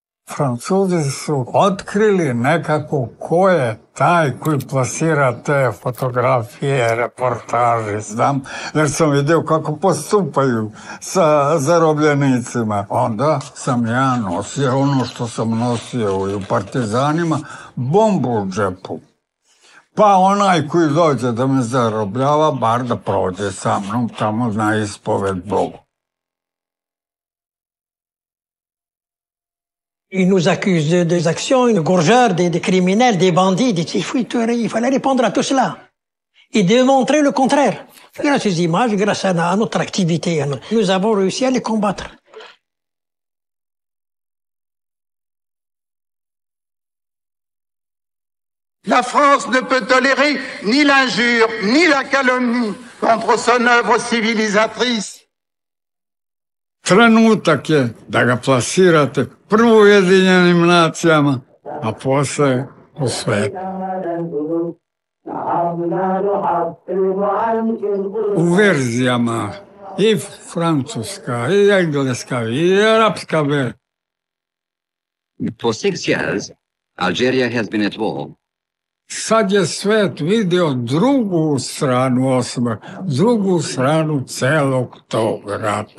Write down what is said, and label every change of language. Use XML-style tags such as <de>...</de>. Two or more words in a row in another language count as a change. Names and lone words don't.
<sr>Francuzi su otkrili nekako ko je taj koji plasira te fotografije, reportaže, znam, jer sam vidio kako postupaju sa zarobljenicima. Onda sam ja nosio ono što sam nosio i u partizanima, bombu u džepu. Pa onaj koji dođe da me zarobljava, bar da prođe sa mnom tamo na ispoved Bogu.</sr> <fr>Ils nous accusent des actions, de gorgeurs, des criminels, des bandits. Il fallait répondre à tout cela et démontrer le contraire. Grâce à ces images, grâce à notre activité, nous avons réussi à les combattre. La France ne peut tolérer ni l'injure, ni la calomnie contre son œuvre civilisatrice.</fr> <sr>Trenutak je da ga plasirate prvo u Ujedinjenim nacijama, a posle u svetu. U verzijama i francuska, i engleska, i arapska verzija.</sr> <en>For 6 years, Algeria has been at war.</en> <sr>Sad je svet vidio drugu stranu drugu stranu celog tog rata.</sr>